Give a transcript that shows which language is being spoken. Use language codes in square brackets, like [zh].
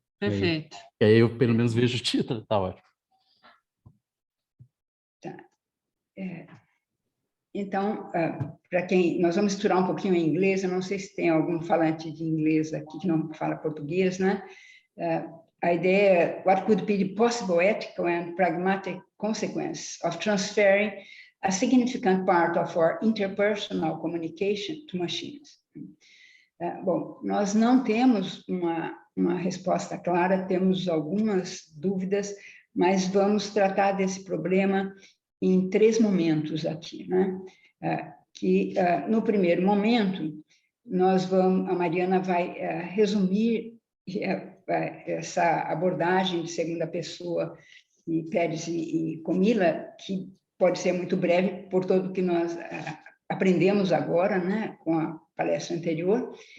[pt] Perfeito. E aí eu pelo menos vejo o título, está ótimo. Tá. Então, para quem... Nós vamos misturar um pouquinho em inglês, eu não sei se tem algum falante de inglês aqui que não fala português, né? A ideia é [en] what could be the possible ethical and pragmatic consequence of transferring a significant part of our interpersonal communication to machines. [pt] Bom, nós não temos uma resposta clara, temos algumas dúvidas, mas vamos tratar desse problema em 3 momentos aqui, né? No primeiro momento, a Mariana vai resumir essa abordagem de segunda pessoa de Pérez e Comilla, que pode ser muito breve por tudo que nós aprendemos agora, né, com a palestra anterior.